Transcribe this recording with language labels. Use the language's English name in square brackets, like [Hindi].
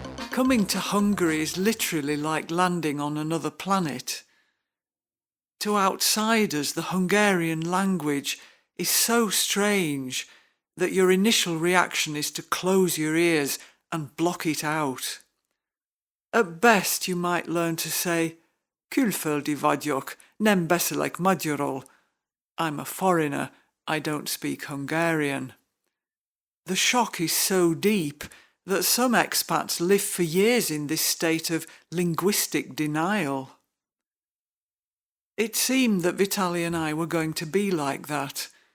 [English] Coming to Hungary is literally like landing on another planet. To outsiders, the Hungarian language is so strange that your initial reaction is to close your ears and block it out. At best, you might learn to say, [Hungarian] "Külföldi vagyok, nem beszélek magyarul." [English] I'm a foreigner, I don't speak Hungarian. The shock is so deep that some expats live for years in this state of linguistic denial. It seemed that Vitaly and I were going to be like that.